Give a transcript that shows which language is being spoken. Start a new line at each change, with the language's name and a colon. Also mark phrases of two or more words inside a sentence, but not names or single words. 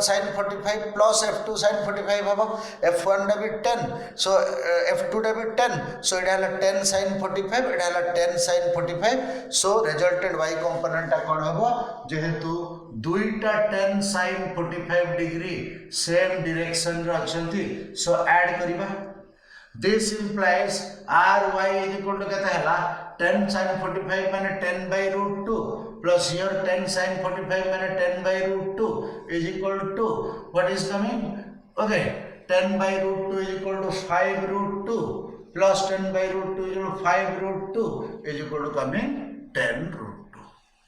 Odia: sin 45 ପ୍ଲସ୍ f2 sin 45 ହବ f1 ଡା ବି 10 ସୋ f2 ଡା ବି 10 ସୋ ଇଡା ହଲା 10 sin 45 ଇଡା ହଲା 10 sin 45 ସୋ ରିଜଲ୍ଟେଣ୍ଟ y କମ୍ପୋନେଣ୍ଟ ଟା କଣ ହବ ଯେହେତୁ ଦୁଇଟା 10 sin 45 ଡିଗ୍ରୀ
English: same direction
Odia: ରେ ଅଛନ୍ତି ସୋ ଆଡ୍ କରିବା
English: this implies ry is equal to
Odia: କେତେ ହେଲା
English: 10 sin 45 माने 10 by root 2 plus here 10 sin 45 माने 10 by root 2 is equal to what is coming okay 10 by root 2 is equal to 5 root 2 plus 10 by root 2 is equal to 5 root 2 is equal to coming 10 root 2